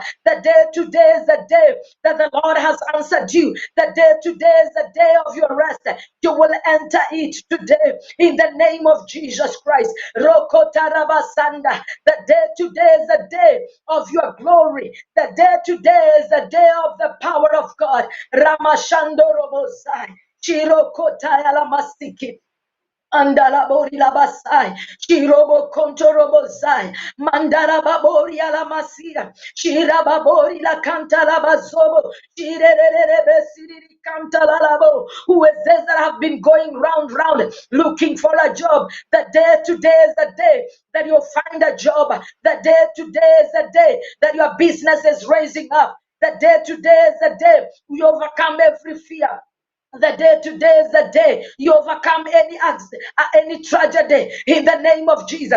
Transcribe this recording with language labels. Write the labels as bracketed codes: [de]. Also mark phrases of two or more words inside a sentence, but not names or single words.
[en] The day today is the day that the Lord has answered you. The day today is the day of your rest. You will enter it today in the name of Jesus Christ. Rokotarabasanda. The day today is the day of your glory. The day today is the day of the power of God. Ramashandorobosai. Shirokotayalamasiki. Andala bori la basai, shirobo kontorobo sai, mandara babori ala masia, shira babori la canta la bazobo, shirere besiri canta la labo. Who is this that have been going round looking for a job? The day today is the day that you'll find a job. The day today is the day that your business is raising up. The day today is the day you overcome every fear. The day today is the day you overcome any accident, any tragedy in the name of Jesus.